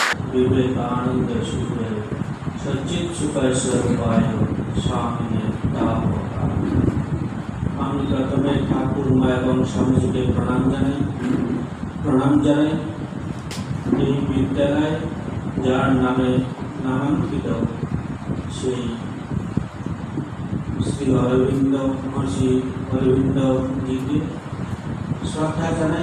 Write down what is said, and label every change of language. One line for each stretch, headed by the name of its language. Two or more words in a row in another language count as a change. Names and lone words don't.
Sanskrit: विवेकानंद सूर्य सच्चित सुख स्वरूपाय स्वामी तापकार।
Bangla: আমি প্রথমে ঠাকুরমা এবং স্বামীজিকে প্রণাম জানাই। এই বিদ্যালয় যার নামে নামাঙ্কিত সেই শ্রী অরবিন্দ মহর্ষি অরবিন্দ জিকে শ্রদ্ধা জানাই।